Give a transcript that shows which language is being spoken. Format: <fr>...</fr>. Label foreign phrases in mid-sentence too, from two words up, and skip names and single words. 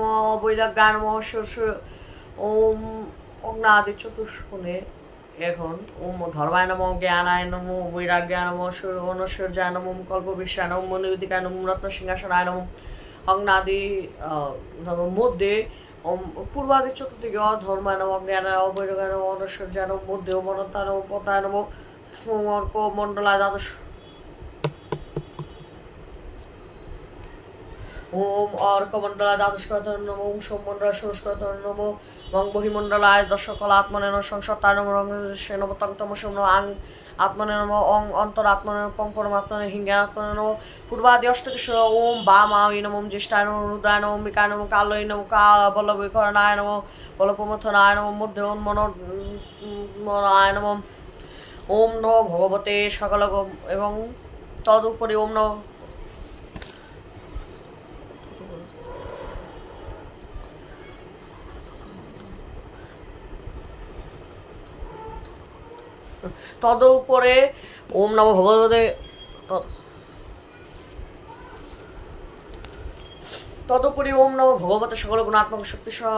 <sa>বৈরাগ্যায় নম ওম অগ্নাদি চতুষ্কোণে এখন ওম ধর্মায় নম জ্ঞানায় নম বৈরাগ্যায় নম অনৈশ্বর্যায় নম কল্পবিষায় নম মণিবেদিকায় নম রত্ন সিংহাসনায় নম অগ্নাদি মধ্যে ওম পূর্বাদি চতুর্দিকে ধর্মায় নম জ্ঞানায় বৈরাগ্যায় নম অনৈশ্বর্যায় নম মধ্যে ওম অনন্তায় নম পতায় নম অর্ক মণ্ডলায় দ্বাদশ ওম অর্কমণ্ডলায় দ্বাদশকত নম ওম সোমমণ্ডলায় ষোড়শকত নম ওং বহিমণ্ডলায় দশকলাত্মনে নম সংসত্তায় নম রঙ্গসে নম তংতমসে নম আং আত্মনে নম অং অন্তরাত্মনে নম পং পরমাত্মনে হিঙ্গাত্মনে নম পূর্বাদি অষ্টকেশ্বর ওম বামায় নম ওম জ্যেষ্ঠায় নম রুদ্রায় নম অম্বিকায় নম কালয় নম কাল বল্লভীকরণায় নম বলপ্রমথনায় নম মধ্যে ওম মনোমনায় নম ওম নমো ভগবতে সকল এবং তদুপরি ওম নম তদুপরে ওম নমো ভগবতে তদুপরি ওম নমো ভগবতে সকল গুণাত্মক শক্তি</sa>